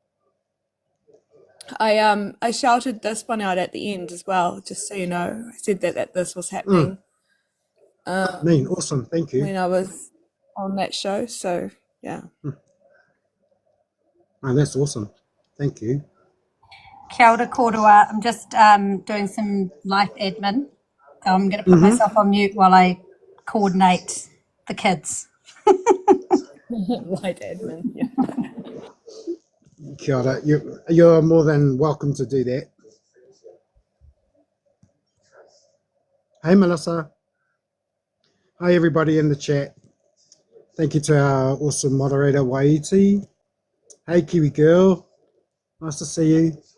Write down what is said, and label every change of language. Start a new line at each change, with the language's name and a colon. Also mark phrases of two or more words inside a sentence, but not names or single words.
English: I shouted this one out at the end as well, just so you know. I said that this was happening Awesome, thank you. when I was on that show. So yeah. Oh, that's awesome, thank you.
Māori: Kia ora korua.
English: I'm just doing some life admin. I'm going to put myself on mute while I coordinate the kids. Light admin. Yeah.
Māori: Kia ora.
English: You're more than welcome to do that. Hey Melissa. Hi everybody in the chat. Thank you to our awesome moderator Whaea. Hey Kiwi girl, nice to see you.